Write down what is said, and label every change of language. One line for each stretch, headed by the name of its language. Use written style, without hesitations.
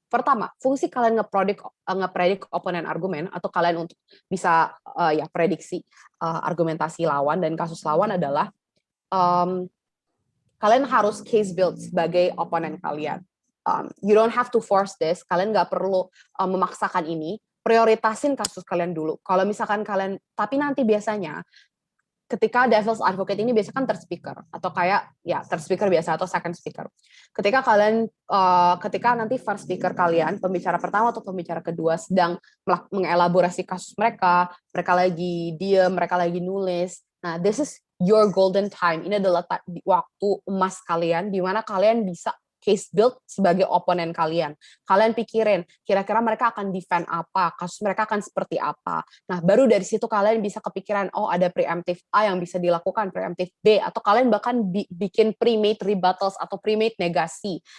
Indonesian: Pertama, fungsi kalian ngepredik oponen argumen atau kalian untuk bisa prediksi argumentasi lawan dan kasus lawan adalah kalian harus case build sebagai oponen kalian.
English: You don't have to force this.
Indonesian: Kalian nggak perlu memaksakan ini. Prioritasin kasus kalian dulu. Kalau misalkan kalian, tapi nanti biasanya ketika devil's advocate ini biasanya kan third speaker atau kayak ya third speaker biasa atau second speaker. Ketika kalian, ketika nanti first speaker kalian, pembicara pertama atau pembicara kedua sedang mengelaborasi kasus mereka lagi diem, mereka lagi nulis.
English: Nah, this is your golden time.
Indonesian: Ini adalah waktu emas kalian di mana kalian bisa case build sebagai oponen kalian. Kalian pikirin, kira-kira mereka akan defend apa, kasus mereka akan seperti apa. Nah, baru dari situ kalian bisa kepikiran, oh ada preemptive A yang bisa dilakukan, preemptive B, atau kalian bahkan bikin pre-made rebuttals atau pre-made negasi.